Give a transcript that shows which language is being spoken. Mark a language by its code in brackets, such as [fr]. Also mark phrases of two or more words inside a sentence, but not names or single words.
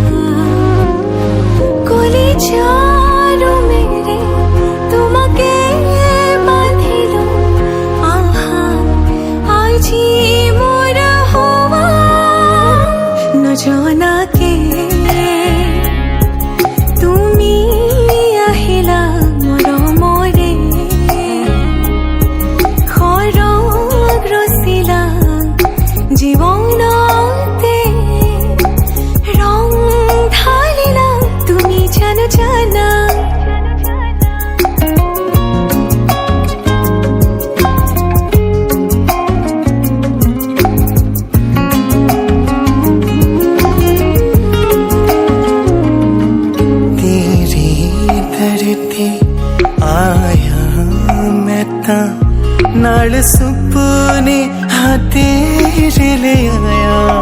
[as] কলিজাৰো মেৰে তোমাকে বান্ধিলো আহা আজি মোৰ হোৱা নজনাকে তুমি আহিলা মৰমৰে খৰগ ৰচিলা জীৱনতে ৰং ঢালিলা তুমি জানো জানা [pa] ਤੇਰੇ ਦਰ ਤੇ ਆਇਆ ਮੈਂ ਤਾਂ ਨਾਲ ਸੁਪਨੇ ਹਾਂ ਤੇਰੇ ਲੈ ਆਇਆ